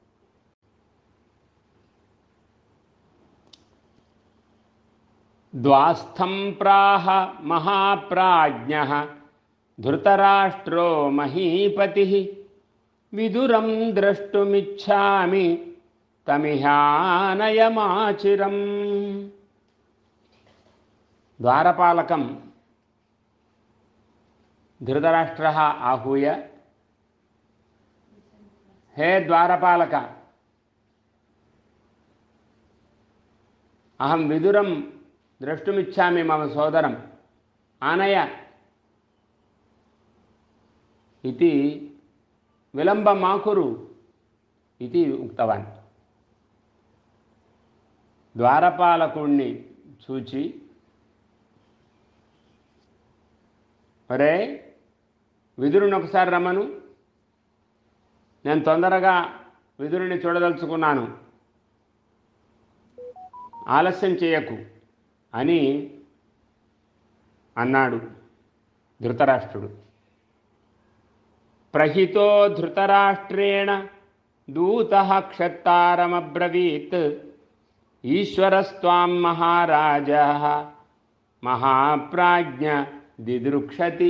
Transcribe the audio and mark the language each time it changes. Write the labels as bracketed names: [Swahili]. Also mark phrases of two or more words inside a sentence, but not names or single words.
[Sanskrit] ద్వాస్థం ప్రాహ మహాప్రాజ్ఞః ధృతరాష్ట్రో మహీపతిః విదురం ద్రష్టుమిచ్ఛామి తమిహానయమాచిరం. ద్వారపాలకం ధృతరాష్ట్రः आहूय, हे द्वारपालक, अहं विदुरं द्रष्टुमिच्छामि, मम सोदरम् आनय इति विलम्बं मा कुरु इति उक्तवान्. [Telugu] द्वारपालकुణ్ణి చూచి, ఒరే విదురుని ఒకసారి రమ్మను, నేను తొందరగా విదురుని చూడదలుచుకున్నాను, ఆలస్యం చేయకు అని అన్నాడు ధృతరాష్ట్రుడు. [Sanskrit] ప్రహితో ధృతరాష్ట్రేణ దూతః క్షత్తారమబ్రవీత్ ఈశ్వరస్త్వాం మహారాజः महाप्राज्ञ दिदृक्षति।